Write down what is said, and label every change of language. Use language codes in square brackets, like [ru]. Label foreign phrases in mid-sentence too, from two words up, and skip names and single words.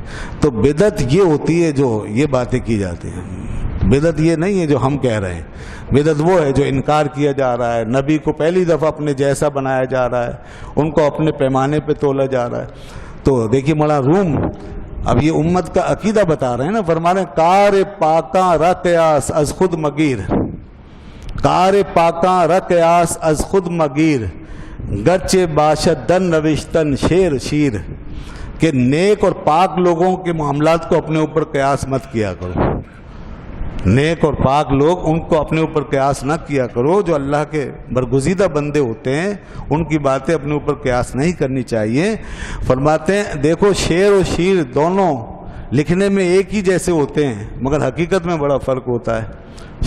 [ur] تو بدعت یہ ہوتی ہے جو یہ باتیں کی جاتی ہیں، بدعت یہ نہیں ہے جو ہم کہہ رہے ہیں۔ بدعت وہ ہے جو انکار کیا جا رہا ہے، نبی کو پہلی دفعہ اپنے جیسا بنایا جا رہا ہے، ان کو اپنے پیمانے پہ تولا جا رہا ہے۔ تو دیکھیے مولانا روم اب یہ امت کا عقیدہ بتا رہے ہیں نا، فرما رہے ہیں [fa] کار پاکاں رقیاس از خود مگیر، کار پاکاں رقیاس از خود مگیر، گرچہ باشد دن نوشتن شیر شیر، [ur] کہ نیک اور پاک لوگوں کے معاملات کو اپنے اوپر قیاس مت کیا کرو۔ نیک اور پاک لوگ، ان کو اپنے اوپر قیاس نہ کیا کرو۔ جو اللہ کے برگزیدہ بندے ہوتے ہیں ان کی باتیں اپنے اوپر قیاس نہیں کرنی چاہیے۔ فرماتے ہیں دیکھو شعر و شیر دونوں لکھنے میں ایک ہی جیسے ہوتے ہیں، مگر حقیقت میں بڑا فرق ہوتا ہے۔